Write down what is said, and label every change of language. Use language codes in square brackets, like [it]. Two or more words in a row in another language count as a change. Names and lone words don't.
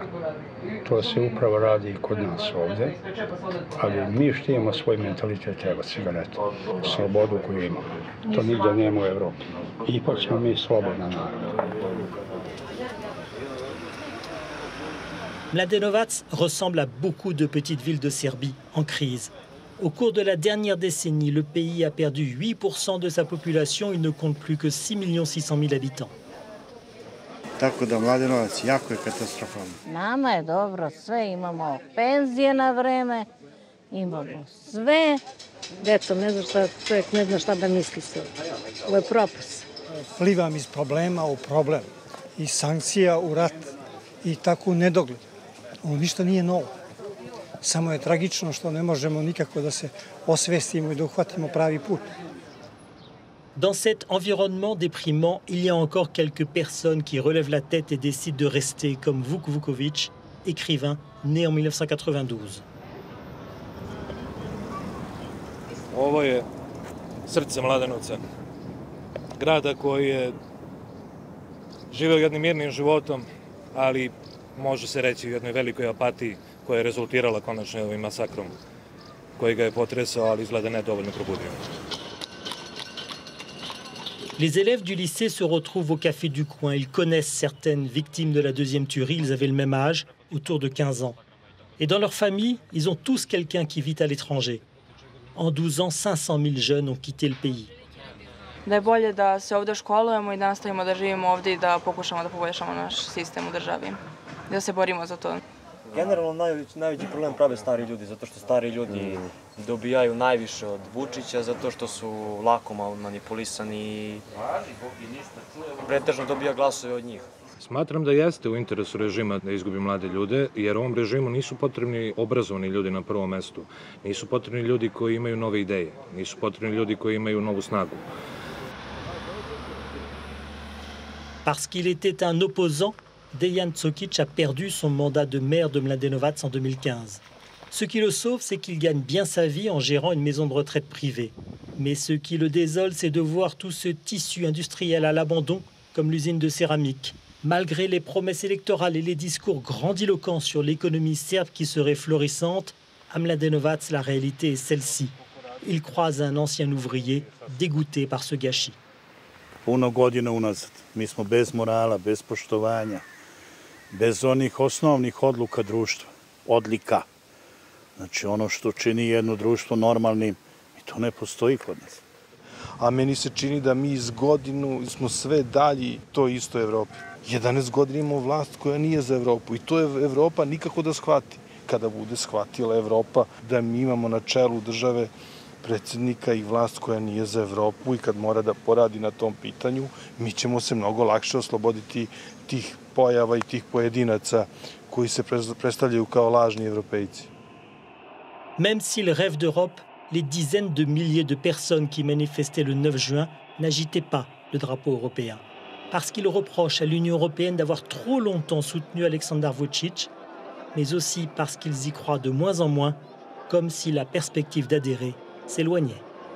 [sr] To se upravo radi kod nas ovde, ali mi štijemo svoj mentalitet, evo cigaretu, slobodu koju imamo. To nigde nema u Evropi. Ipak ćemo mi slobodan narod. [fr] Mladenovac ressemble à beaucoup de petites villes de Serbie en crise. Au cours de la dernière décennie, le pays a perdu 8% de sa population. Il ne compte plus que 6 600 000 habitants. [sr] Tako da Mladenovac jako je katastrofalno. Nama je dobro, sve imamo penzije na vreme, imamo sve. Deco, ne zna šta, čovjek ne zna šta da misli se. Ovo je propast. Plivam iz problema u problem, iz sankcija u rat i tako u nedogled. Ovo ništa nije novo. Samo je tragično što ne možemo nikako da se osvestimo i da uhvatimo pravi put. [fr] Dans cet environnement déprimant, il y a encore quelques personnes qui relèvent la tête et décident de rester, comme Vuk Vuković, écrivain né en 1992. [sr] Ovo je srce Mladenovca, grada koji je živeo jednim mirnim životom, ali može se reći u jednoj velikoj apatiji koja je rezultirala konačno ovim masakrom koji ga je potresao, ali izgleda ne dovoljno probudio. [fr] Les élèves du lycée se retrouvent au café du coin. Ils connaissent certaines victimes de la deuxième tuerie. Ils avaient le même âge, autour de 15 ans. Et dans leur famille, ils ont tous quelqu'un qui vit à l'étranger. En 12 ans, 500 000 jeunes ont quitté le pays. [sr] Da je bolje da se ovde školujemo i da nastavimo da živimo ovde i da pokušamo da poboljšamo naš sistem u državi. Da se borimo za to. Generalno najveći problem prave stari ljudi, zato što stari ljudi dobijaju najviše od Vučića, zato što su lako manipulisani i pretežno dobija glasove od njih. Smatram da jeste u interesu režima da izgubi mlade ljude, jer ovom režimu nisu potrebni obrazovani ljudi na prvom mestu. Nisu potrebni ljudi koji imaju nove ideje, nisu potrebni ljudi koji imaju novu snagu. [fr] Parce qu'il était un opposant, Dejan Cokic a perdu son mandat de maire de Mladenovac en 2015. Ce qui le sauve, c'est qu'il gagne bien sa vie en gérant une maison de retraite privée. Mais ce qui le désole, c'est de voir tout ce tissu industriel à l'abandon, comme l'usine de céramique. Malgré les promesses électorales et les discours grandiloquents sur l'économie serbe qui serait florissante, à Mladenovac, la réalité est celle-ci. Il croise un ancien ouvrier dégoûté par ce gâchis. [sr] Puno godina unazad. Mi smo bez morala, bez poštovanja, bez onih osnovnih odluka društva, odlika. Znači ono što čini jedno društvo normalnim, i to ne postoji kod nas. A meni se čini da mi iz godinu smo sve dalji toj istoj Evropi. 11 godina imamo vlast koja nije za Evropu i to je Evropa nikako da shvati. Kada bude shvatila Evropa da mi imamo na čelu države predsjednika i vlast koja nije za Evropu i kad mora da poradi na tom pitanju, mi ćemo se mnogo lakše osloboditi tih pojava i tih pojedinaca koji se predstavljaju kao lažni evropejci. [fr] Même s'il rêve d'Europe, les dizaines de milliers de personnes qui manifestaient le 9 juin n'agitaient pas le drapeau européen. Parce qu'ils reprochent à l'Union européenne d'avoir trop longtemps soutenu Aleksandar Vučić, mais aussi parce qu'ils y croient de moins en moins, comme si la perspective d'adhérer s'éloignait.